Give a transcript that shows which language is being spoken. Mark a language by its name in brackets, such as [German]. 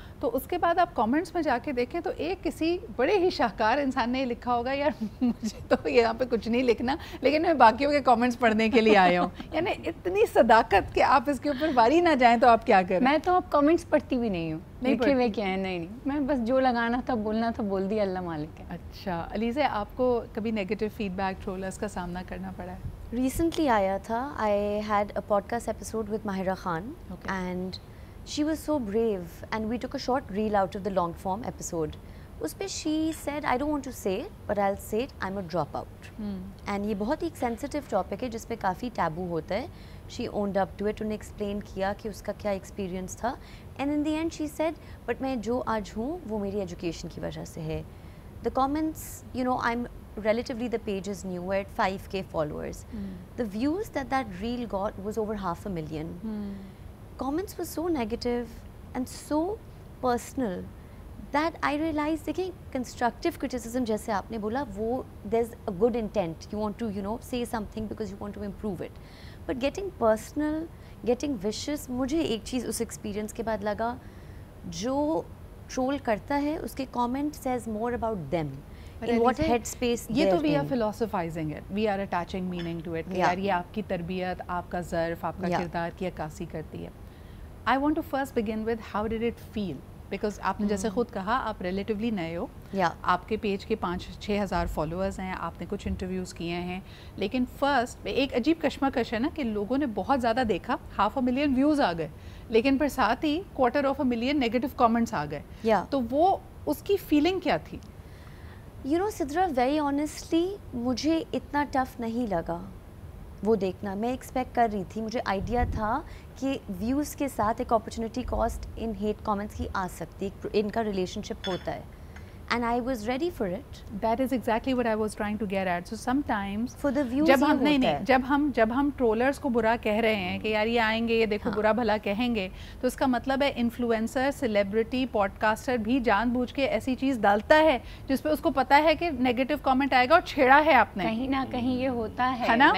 [Urdu] تو اس کے بعد آپ کامنٹس میں جا کے دیکھیں تو ایک کسی بڑے ہی شاہکار انسان نے لکھا ہوگا، یار مجھے تو یہاں پہ کچھ نہیں لکھنا، لیکن میں باقیوں کے کامنٹس پڑھنے کے لیے آیا ہوں. یعنی اتنی صداقت کہ آپ اس کے اوپر واری نہ جائیں تو آپ کیا کریں. میں تو اب کامنٹس پڑھتی بھی نہیں ہوں، لکھے ہوئے کیا ہے. نہیں، میں بس جو لگانا تھا بولنا تھا بول دیا، اللہ مالک ہے. اچھا علیزہ، آپ کو کبھی نیگیٹو فیڈ بیک ٹرولرز کا سامنا کرنا پڑا ہے؟ ریسنٹلی آیا تھا. [English] I had a podcast episode with Mahira Khan and she was so brave and we took a short reel out of the long form episode. [Urdu] اس پہ [English] she said, I don't want to say it but I'll say it, I'm a dropout. [Urdu] And یہ بہت ہی ایک sensitive topic ہے جس پہ کافی taboo ہوتا ہے. [English] She owned up to it. [Urdu] انہیں explain کیا کہ اس کا کیا experience تھا. [English] And in the end she said, but [Urdu] میں جو آج ہوں وہ میری education کی وجہ سے ہے. [English] The comments, I'm relatively the page is new, we're at 5K followers. The views that reel got was over 500,000. Comments were so negative and so personal that I realized, دیکھیں constructive criticism [Urdu] جیسے آپ نے بولا, وہ [English] there's a good intent, you want to, you know, say something because you want to improve it, but getting personal, getting vicious, [Urdu] مجھے ایک چیز اس experience کے بعد لگا, جو ٹرول کرتا ہے اس کے [English] comment says more about them, in what headspace [Urdu] یہ تو [English] we they're are in. philosophizing it, we are attaching meaning to it, [Urdu] کہ یار یہ آپ کی تربیت, آپ کا ظرف, آپ کا کردار کی عکاسی کرتی ہے. [English] I want to first begin with how did it feel, because [Urdu] آپ نے جیسے خود کہا آپ ریلیٹیولی نئے ہو, آپ کے پیج کے 5-6 ہزار فالوورز ہیں, آپ نے کچھ انٹرویوز کیے ہیں, لیکن فرسٹ ایک عجیب کشمکش ہے نا کہ لوگوں نے بہت زیادہ دیکھا, 500,000 ویوز آ گئے, لیکن پھر ساتھ ہی 250,000 نیگیٹو کامنٹس آ گئے, تو وہ اس کی فیلنگ کیا تھی؟ You know, Sidra, [English] very honestly, [Urdu] مجھے اتنا ٹف نہیں لگا وہ دیکھنا. میں ایکسپیکٹ کر رہی تھی, مجھے آئیڈیا تھا کہ ویوز کے ساتھ ایک اپرچونیٹی کاسٹ ان ہیٹ کامنٹس کی آ سکتی, ان کا ریلیشن شپ ہوتا ہے, [English] and I was ready for it. That is exactly what I was trying to get at. So sometimes For the views [Urdu] جب یہ ہم ہوتا ہے. جب ہم ٹرولرز کو برا کہہ رہے ہیں کہ یار یہ آئیں گے, یہ دیکھو برا بھلا کہیں گے, تو اس کا مطلب ہے انفلوئنسر, سیلیبریٹی, پوڈ کاسٹر بھی جان بوجھ کے ایسی چیز ڈالتا ہے جس پہ اس کو پتا ہے کہ نیگیٹو کامنٹ آئے گا اور چھیڑا ہے آپ نے. کہیں نہ کہیں یہ ہوتا ہے.